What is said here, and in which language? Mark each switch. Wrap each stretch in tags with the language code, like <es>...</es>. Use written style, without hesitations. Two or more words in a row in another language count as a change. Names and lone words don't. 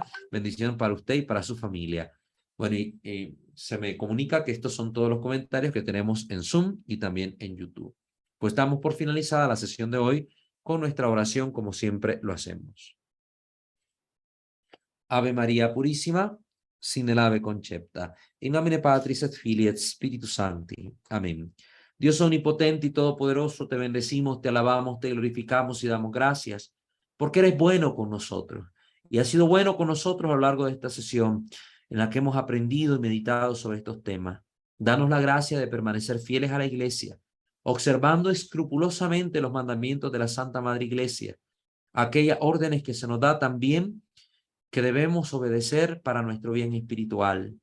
<es>Bendición para usted y para su familia. Bueno, y se me comunica que estos son todos los comentarios que tenemos en Zoom y también en YouTube. Pues damos por finalizada la sesión de hoy con nuestra oración, como siempre lo hacemos. Ave María Purísima, sin el ave concepta.</es> <la>In nomine Patris et Filii et Spiritus Sancti.</la> <es>Amén. Dios omnipotente y todopoderoso, te bendecimos, te alabamos, te glorificamos y damos gracias, porque eres bueno con nosotros. Y has sido bueno con nosotros a lo largo de esta sesión, en la que hemos aprendido y meditado sobre estos temas. Danos la gracia de permanecer fieles a la Iglesia, observando escrupulosamente los mandamientos de la Santa Madre Iglesia, aquellas órdenes que se nos da también que debemos obedecer para nuestro bien espiritual.</es>